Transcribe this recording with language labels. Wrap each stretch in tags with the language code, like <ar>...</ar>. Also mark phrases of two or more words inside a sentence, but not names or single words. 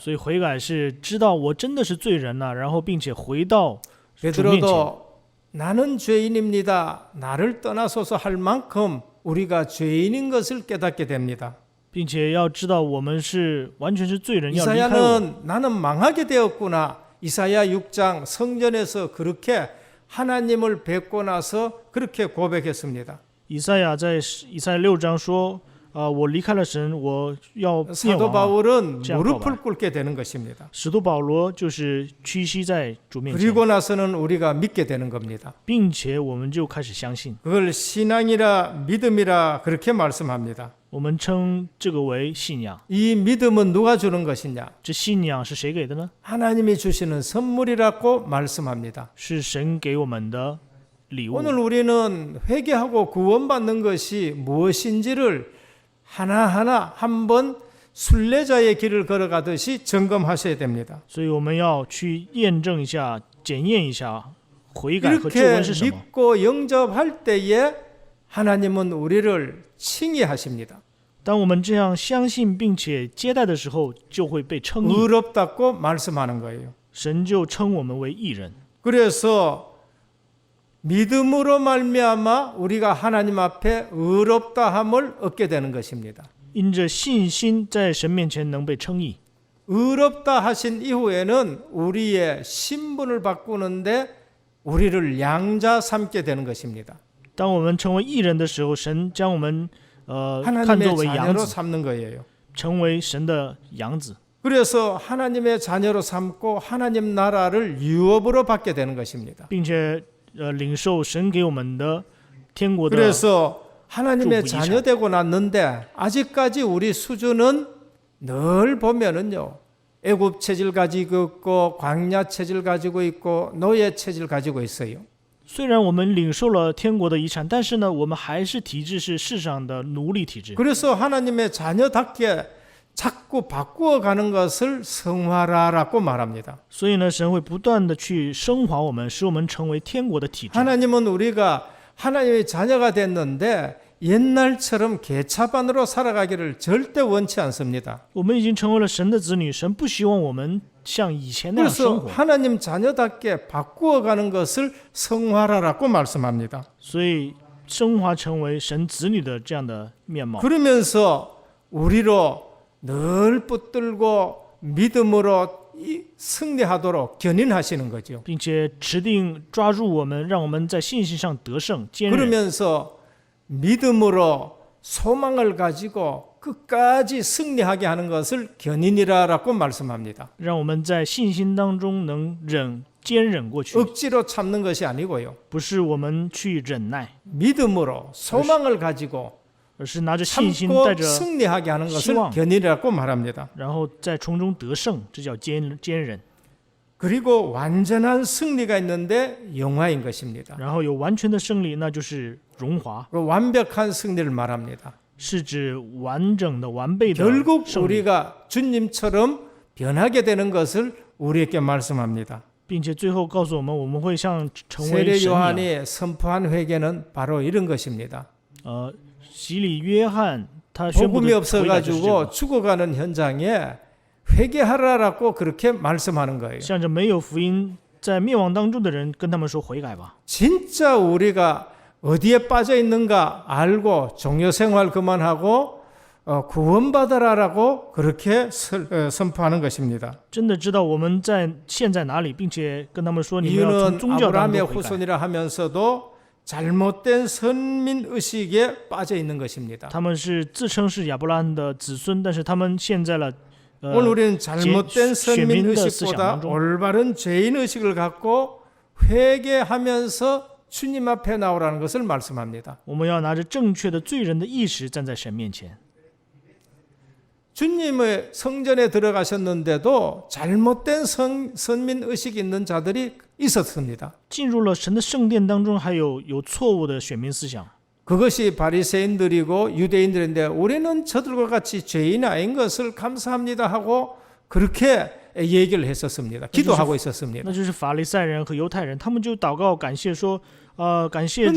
<zh>所以悔改是知道我真的是罪人了，然后并且回到主面前。</zh> <ko>베드로도 나는 죄인입니다. 나를 떠나소서 할 만큼 우리가 죄인인 것을 깨닫게 됩니다.</ko> <zh>并且要知道我们是完全是罪人，要离开我。</zh> <ko>이사야는 나는 망하게 되었구나. 이사야 6장 성전에서 그렇게 하나님을 뵙고 나서 그렇게 고백했습니다.</ko> <zh>以赛亚在以赛亚6章说：“我离开了神，我要灭</zh> <ko>사도</ko> <zh>亡啊。</zh> <ko>바울은 제가 무릎을 꿇게 되는 것입니다.</ko> <zh>使徒保罗就是屈膝在主面前，</zh> <ko>그리고 나서는 우리가 믿게 되는 겁니다.</ko> <zh>并且我们就开始相信，</zh> <ko>그걸 신앙이라 믿음이라 그렇게 말씀합니다.</ko> <zh>我们称这个为信仰。</zh> <ko>이 믿음은 누가 주는 것이냐?</ko> <zh>这信仰是谁给的呢？</zh> <ko>하나님이 주시는 선물이라고 말씀합니다.</ko> <zh>是神给我们的礼物。</zh> <ko>오늘 우리는 회개하고 구원받는 것이 무엇인지를 하나하나 한번 순례자의 길을 걸어가듯이 점검하셔야 됩니다.</ko> <zh>所以我们要去验证一下、检验一下悔改和救</zh> <ko>이렇게</ko> <zh>恩是什么。</zh> <ko>믿고 영접할 때에 하나님은 우리를 칭의하십니다.</ko> <zh>当我们这样相信并且接待的时候，就会被称义，</zh> <ko>의롭다고 말씀하는 거예요.</ko> <zh>神就称我们为义人。</zh> <ko>그래서 믿음으로 말미암아 우리가 하나님 앞에 의롭다함을 얻게 되는 것입니다.</ko> <zh>因着信心，在神面前能被称义。</zh> <ko>의롭다 하신 이후에는 우리의 신분을 바꾸는데 우리를 양자 삼게 되는 것입니다.</ko> <zh>当我们成为义人的时候，神将我们看</zh> <ko>하나님의</ko> <zh>作为羊</zh> <ko>자녀로</ko> <zh>子，</zh> <ko>삼는 거예요.</ko> <zh>成为神的羊子。</zh> <ko>그래서 하나님의 자녀로 삼고 하나님 나라를 유업으로 받게 되는 것입니다.</ko> <zh>并且领受神给我们的天国的。</zh> <ko>그래서 하나님의 좀 자녀 되고 났는데 아직까지 우리 수준은 늘 보면은요. 애굽 체질 가지고 있고 광야 체질 가지고 있고 노예 체질 가지고 있어요.</ko> <zh>虽然我们领受了天国的遗产，但是呢，我们还是体制是世上的奴隶体制。</zh> <ko>그래서 하나님의 자녀답게 자꾸 바꾸어 가는 것을 성화라라고 말합니다.</ko> <zh>所以呢，神会不断的去升华我们，使我们成为天国的体制。</zh> <ko>하나님은 우리가 하나님의 자녀가 됐는데 옛날처럼 개차반으로 살아가기를 절대 원치 않습니다.</ko> <zh>我们已经成为了神的子女，神不希望我们像以前那样生</zh> <ko>그래서</ko> <zh>活，</zh> <ko>하나님 자녀답게 바꾸어 가는 것을 성화라라고 말씀합니다.</ko> <zh>所以升华成为神子女的这样的面貌。</zh> <ko>그러면서 우리로 늘 붙들고 믿음으로 승리하도록 견인하시는 거죠.</ko> <zh>并且持定抓住我们，让我们在信心上得胜坚韧，</zh> <ko>그러면서 믿음으로 소망을 가지고 끝까지 승리하게 하는 것을 견인이라고 말씀합니다.</ko> <zh>让我们在信心当中能坚忍过去，</zh> <ko>억지로 참는 것이 아니고요.</ko> <zh>不是我们去忍耐，</zh> <ko>믿음으로 소망을 가지고</ko> <zh>而是拿着信心，带</zh> <ko>참고</ko> <zh>着</zh> <ko>승리하게 하는 것을 희망. 견인이라고 말합니다.</ko> <zh>然后在从中得胜，这叫坚忍。</zh> <ko>그리고 완전한 승리가 있는데 영화인 것입니다.</ko> <zh>然后有完全的胜利，那就是荣华，</zh> <ko>그 완벽한 승리를 말합니다.</ko> <zh>是指完整的、完备的</zh> <ko>결국</ko> <zh>胜利，</zh> <ko>우리가 주님처럼 변하게 되는 것을 우리에게 말씀합니다.</ko> <zh>并且最后告诉我们，我们会像成为</zh> <ko>세례</ko> <zh>神一样。</zh> <ko>요한이 선포한 회개는 바로 이런 것입니다.</ko> <zh>洗礼约翰他宣布</zh> <ko>복음이</ko> <zh>的悔改就是这</zh> <ko>없어가지고</ko> <zh>个，</zh> <ko>죽어가는 현장에 회개하라라고 그렇게 말씀하는 거예요.</ko> <zh>向着没有福音在灭亡当中的人，跟他们说悔改吧。</zh> <ko>진짜 우리가 어디에 빠져 있는가 알고 종교 생활 그만하고 구원받아라라고 그렇게 선포하는 것입니다.</ko> <zh>真的知道我们现在哪里，并且跟他们说，你们要从</zh> <ko>이유는</ko> <zh>宗教当</zh> <ko>아브라함의</ko> <zh>中悔改。</zh> <ko>후손이라 하면서도 잘못된 선민 의식에 빠져 있는 것입니다.</ko> <zh>他们是自称是亚伯拉罕的子孙，但是他们陷在了</zh> <ko>오늘 우리는 잘못된 선민 쉐민의 의식보다</ko> <zh>思想当中。</zh> <ko>올바른 죄인 의식을 갖고 회개하면서 주님 앞에 나오라는 것을 말씀합니다.</ko> <zh>我们要拿着正确的罪人的意识站在神面前。</zh> <ko>주님의 성전에 들어가셨는데도 잘못된 선민 의식이 있는 자들이 있었습니다.</ko> <zh>进入了神的圣殿当中，还有错误的选民思想，</zh> <ko>그것이 바리새인들이고 유대인들인데 우리는 저들과 같이 죄인 아닌 것을 감사합니다 하고 그렇게 얘기를 했었습니다. 기도하고 있었습니다.</ko> <zh>那就是法利赛人和犹太人，他们就祷告感谢说，感谢主，</zh>